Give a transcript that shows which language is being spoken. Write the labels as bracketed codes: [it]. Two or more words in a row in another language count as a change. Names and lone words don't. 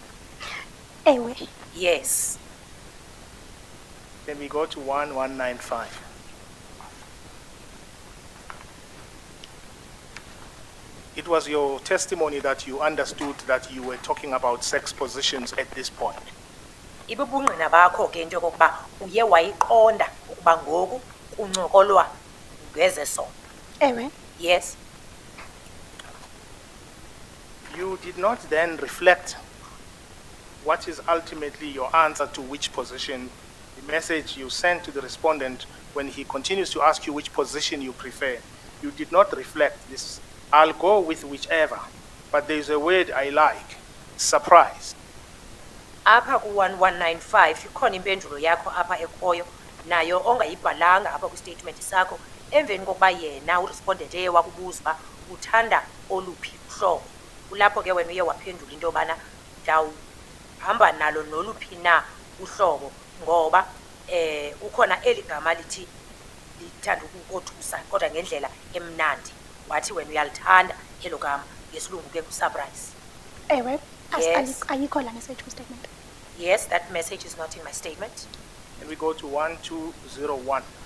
[xh] Ewe. [en] Yes. Can we go to 1195? It was your testimony that you understood that you were talking about sex positions at this point. [xh] Ibubungqina bakho ke into yokokuba uye wayiqonda ukuba ngoku kuncokolwa ngezesondo. Ewe. [en] Yes. You did not then reflect what is ultimately your answer to which position, the message you sent to the respondent when he continues to ask you which position you prefer. You did not reflect this. I'll go with whichever, but there's a word I like, surprise. [xh] Apha ku-1195 ikhona impendulo yakho apha ekhoyo nayo ongayibhalanga apha kwistatement sakho emveni kokuba yena urespondent eye wakubuza uba uthanda oluphi uhlobo. Kulapho ke wena uye waphendula into yobana ndawuhamba nalo noluphi na uhlobo ngoba ukhona eli gama lithi lithanda ukukothusa kodwa ngendlela emnandi wathi wena uyalithanda elo gama ngesilungu ke ku-surprise. Ewe. [en] Yes. [xh] Ayikho la message kwistatement. [en] Yes, that message is not in my statement. And we go to 1201.